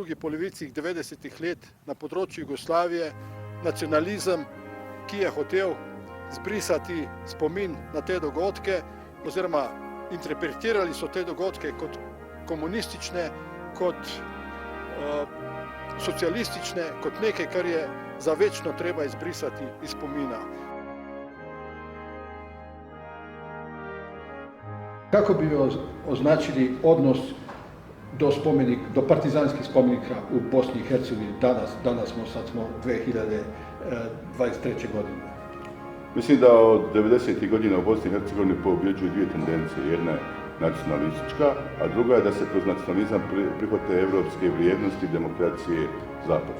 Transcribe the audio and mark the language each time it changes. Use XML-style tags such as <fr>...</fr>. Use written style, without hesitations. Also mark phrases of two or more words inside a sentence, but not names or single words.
<sl>drugi polovici 90-ih let na področju Jugoslavije, nacionalizem, ki je hotel zbrisati spomin na te dogodke, oziroma interpretirali so te dogodke kot komunistične, kot socialistične, kot nekaj, kar je za večno treba izbrisati iz spomina.</sl> <bs>Kako bi označili odnos do partizanskih spomenika u Bosni i Hercegovini danas smo 2023. godine? Mislim da od 90. godina u Bosni i Hercegovini pobjeđuju dvije tendencije. Jedna je nacionalistička, a druga je da se kroz nacionalizam prihvate evropske vrijednosti demokracije Zapada.</bs>